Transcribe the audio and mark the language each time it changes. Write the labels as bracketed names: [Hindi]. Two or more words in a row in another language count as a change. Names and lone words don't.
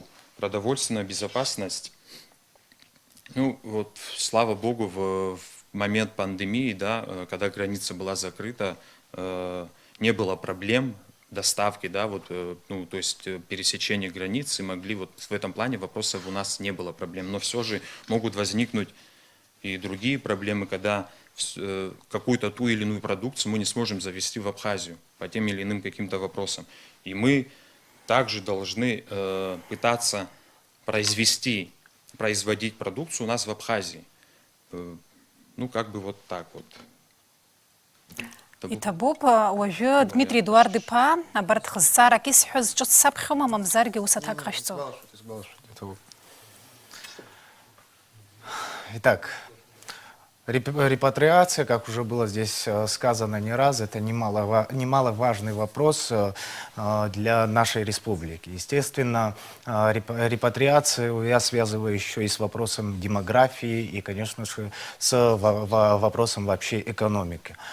[Russian] Продовольственная безопасность, слава богу, в момент пандемии, да, когда граница была закрыта, не было проблем доставки, да, то есть пересечения границы могли, в этом плане вопросов у нас не было проблем, но все же могут возникнуть и другие проблемы, когда какую-то ту или иную продукцию мы не сможем завести в Абхазию по тем или иным каким-то вопросам. И мы также должны пытаться производить продукцию у нас в Абхазии. Ну, как бы вот так вот. [Abkhazian] Итабуп, уажу Дмитрий Эдуардыпа, абарт хызцара кисхуз чот сапхыма мамзарги усатак хашцо. [Russian] Итак, репатриация, как уже было здесь сказано не раз, это немаловажный вопрос для нашей республики. Естественно, репатриацию я связываю еще и с вопросом демографии и, конечно же, с вопросом вообще экономики.